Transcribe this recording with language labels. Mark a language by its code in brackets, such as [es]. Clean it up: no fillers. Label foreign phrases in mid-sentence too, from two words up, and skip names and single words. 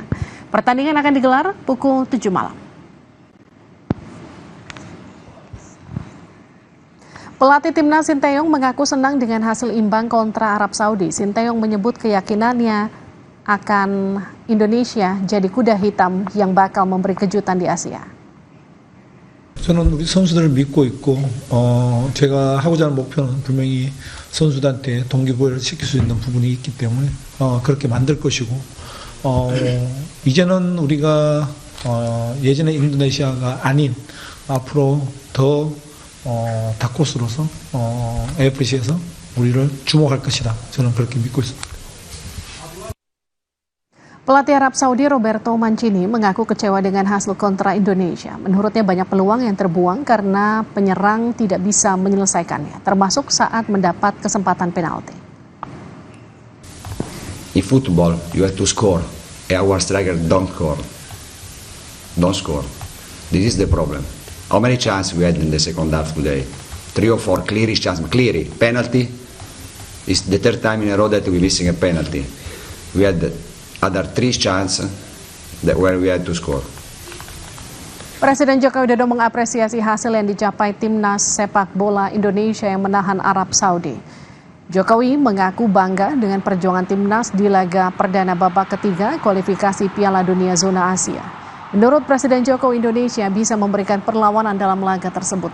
[id] Pertandingan akan digelar pukul 7 malam. Pelatih timnas Sinteyong mengaku senang dengan hasil imbang kontra Arab Saudi. Sinteyong menyebut keyakinannya akan Indonesia jadi kuda hitam yang bakal memberi kejutan di Asia. [ko] 저는 우리 선수들을 믿고 있고 제가 하고자 하는 목표는 분명히 선수들한테 동기부여를 시킬 수 있는 부분이 있기 때문에 그렇게 만들 것이고 이제는 우리가 예전의 인도네시아가 아닌 앞으로 더 다크호스로서 AFC에서 우리를 주목할 것이다. 저는 그렇게 믿고 있습니다. [id] Pelatih Arab Saudi Roberto Mancini mengaku kecewa dengan hasil kontra Indonesia. Menurutnya banyak peluang yang terbuang karena penyerang tidak bisa menyelesaikannya, termasuk saat mendapat kesempatan penalti. [en] In football, you have to score. Our striker don't score. This is the problem. How many chances we had in the second half today? 3 or 4 clearish chances. Clearly, penalty is the 3rd time in a row that we're missing a penalty. We had other 3 chances where we had to score. [id] Presiden Joko Widodo mengapresiasi hasil yang dicapai timnas sepak bola Indonesia yang menahan Arab Saudi. Jokowi mengaku bangga dengan perjuangan timnas di laga perdana babak ketiga kualifikasi Piala Dunia Zona Asia. Menurut Presiden Jokowi, Indonesia bisa memberikan perlawanan dalam laga tersebut.